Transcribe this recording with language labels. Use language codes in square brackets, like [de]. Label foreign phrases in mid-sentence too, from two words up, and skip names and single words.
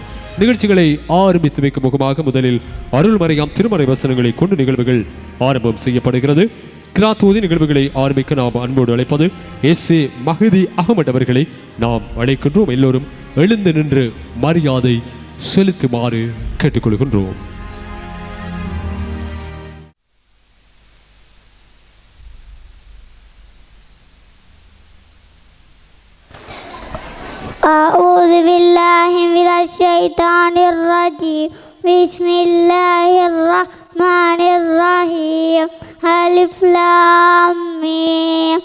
[ta] நிகழ்ச்சிகளை ஆரம்பித்து வைக்கும் முகமாக முதலில் அருள்மறையாம் திருமறை வசனங்களை கொண்டு நிகழ்வுகள் ஆரம்பம் செய்யப்படுகிறது. கிராத்தோதி நிகழ்வுகளை ஆரம்பிக்க நாம் அன்போடு அழைப்பது எஸ்.ஏ. மஹதி அகமது அவர்களை நாம் அழைக்கின்றோம். எல்லோரும் எழுந்து நின்று மரியாதை செலுத்துமாறு கேட்டுக்கொள்கின்றோம். [ar] أعوذ بالله من الشيطان الرجيم بسم الله الرحمن الرحيم ألف لام ميم